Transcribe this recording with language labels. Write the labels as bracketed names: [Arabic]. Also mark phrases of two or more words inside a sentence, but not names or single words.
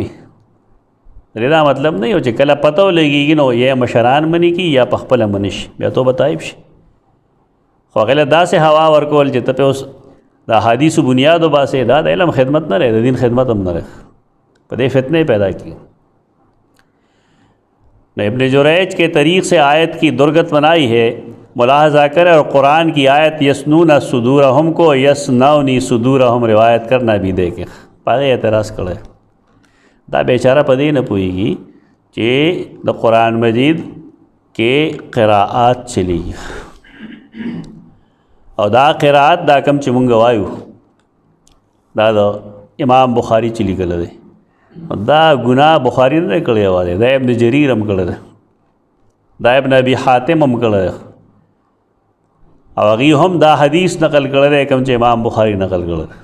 [Pashto] دا مطلب نه یو چې کله پته ولګېږي نو یا مشران مني کی یا په خپله مني شي بیا توبه طایب شي. خو هغې له داسې هوا ورکول چې ته پې اوس د احادیثو بنیاد وباسې دا د علم خدمت نه دی د دین خدمت هم نه دی په دې فتنې پیدا کی. [Urdu] نو ابن جریج کے طریق سے آیت کی درگت بنائی ہے. ملاحظہ کرے اور قرآن کی آیت یسنون صدورہم کو یسنونی صدورہم روایت کرنا بھی دیکھے پاگے اعتراض کرے. [Pashto] دا بیچارہ پدې نه پوهیږي چې د قرآن مجید کې قراءات چلی او دا قراءت دا کم چې مونږ وایو دا د امام بخاری چلی کړی دی. دا گناہ بخاری نه کړی یوازې دا ابن جریر هم کړی دی دا ابن ابي حاتم هم کړی دی او هغې هم دا حدیث نقل کړی دی کوم چې امام بخاری نقل کړی دی.